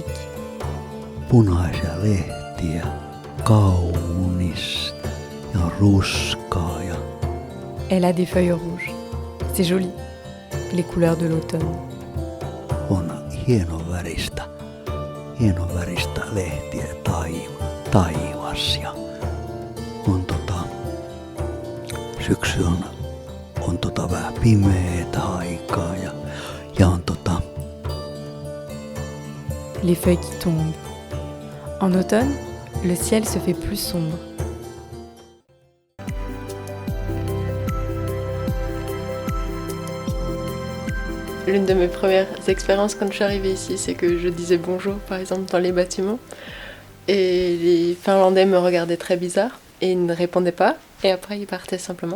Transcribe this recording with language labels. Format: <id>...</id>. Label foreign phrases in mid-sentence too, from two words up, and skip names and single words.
<fi>punaisia lehtiä, kaunis ja ruskaa ja</fi> <fr>Elle a des feuilles rouges. C'est joli, les couleurs de l'automne.</fr> <fi>on hienoväristä lehtiä taivas ja on syksy on vähän pimeetä aikaa ja on</fi> <fr>Les feuilles qui tombent. En automne, le ciel se fait plus sombre. L'une de mes premières expériences quand je suis arrivée ici, c'est que je disais bonjour par exemple dans les bâtiments et les Finlandais me regardaient très bizarre et ils ne répondaient pas et après ils partaient simplement.</fr>